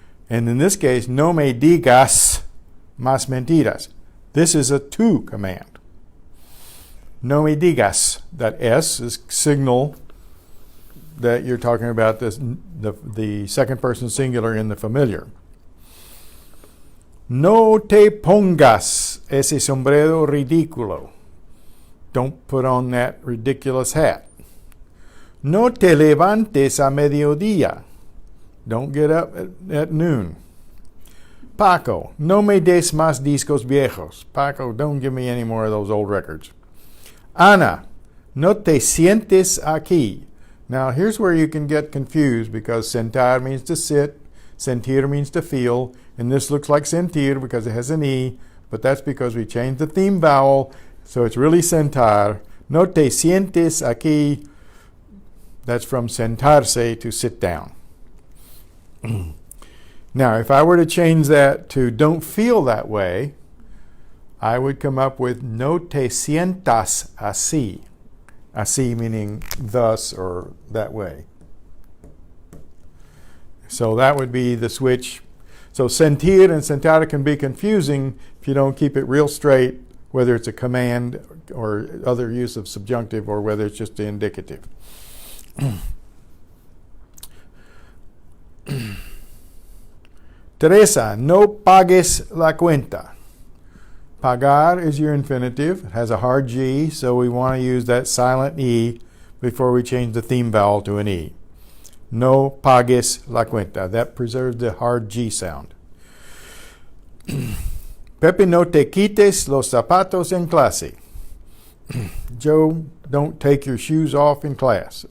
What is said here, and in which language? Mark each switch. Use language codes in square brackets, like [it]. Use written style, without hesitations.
[en] And in this case, [es] no me digas más mentiras. [en] This is a to command. [es] No me digas. [en] That S is signal that you're talking about the second person singular in the familiar. [es] No te pongas ese sombrero ridículo. [en] Don't put on that ridiculous hat. [es] No te levantes a mediodía. [en] Don't get up at noon. [es] Paco, no me des más discos viejos. [en] Paco, don't give me any more of those old records. [es] Ana, no te sientes aquí. [en] Now, here's where you can get confused because sentar means to sit, sentir means to feel, and this looks like sentir because it has an E, but that's because we changed the theme vowel, so it's really sentar. [es] No te sientes aquí. [en] That's from sentarse, to sit down. Now, if I were to change that to don't feel that way, I would come up with [es] no te sientas así. [en] Así meaning thus or that way. So that would be the switch. So sentir and sentar can be confusing if you don't keep it real straight, whether it's a command or other use of subjunctive or whether it's just the indicative. [es] Teresa, no pagues la cuenta. [en] Pagar is your infinitive. It has a hard G, so we want to use that silent E before we change the theme vowel to an E. [es] No pagues la cuenta. [en] That preserves the hard G sound. [es] Pepe, no te quites los zapatos en clase. [en] Joe, don't take your shoes off in class.